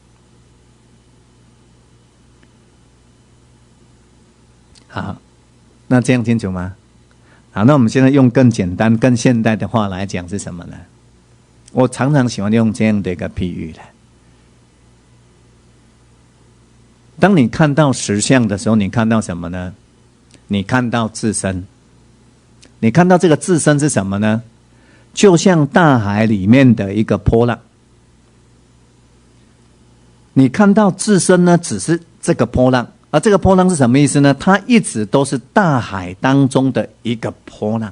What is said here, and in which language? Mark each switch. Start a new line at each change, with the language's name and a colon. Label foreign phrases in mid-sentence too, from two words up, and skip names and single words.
Chinese: 好，那這樣清楚嗎？好，那我們現在用更簡單、更現代的話來講是什麼呢？我常常喜歡用這樣的一個譬喻的。當你看到實相的時候，你看到什麼呢？你看到自身。你看到這個自身是什麼呢？就像大海裡面的一個波浪。你看到自身呢，只是這個波浪。而這個波浪是什麼意思呢？它一直都是大海當中的一個波浪。